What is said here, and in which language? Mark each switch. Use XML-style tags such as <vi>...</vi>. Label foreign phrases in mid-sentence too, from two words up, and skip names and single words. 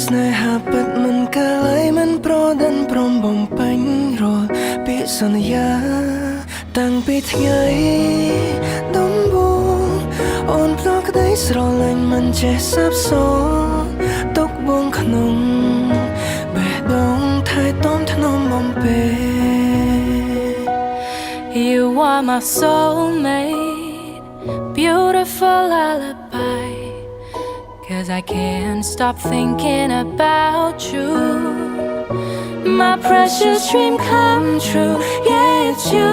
<km>ស្នេហាពិតមិនកាឡៃមិនប្រដិនព្រមបំពេញរាល់ពាក្យសន្យាតាំងពីថ្ងៃដំបូងអូនផ្ដល់ក្តីស្រឡាញ់មិនចេះសាបសូន្យទុកបងក្នុងបេះដូងថែទាំថ្នមបំពេ</km> <en>You are my soulmate, beautiful lullaby. 'Cause I can't stop thinking about you. My precious dream come true, yeah it's you.</en>